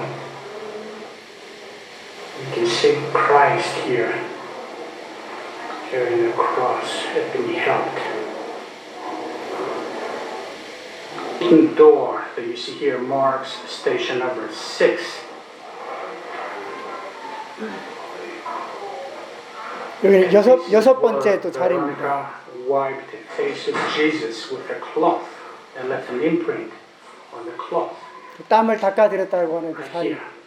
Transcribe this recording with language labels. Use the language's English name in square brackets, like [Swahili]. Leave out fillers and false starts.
[English] You can see Christ here, carrying the cross, had been helped. The door that you see here marks station number 6. [Korean] 여기 여섯 번째 또 자리입니다. [English] Wiped the face of Jesus with a cloth and left an imprint on the cloth. [Korean] 땀을 닦아드렸다고 하는 그 자리.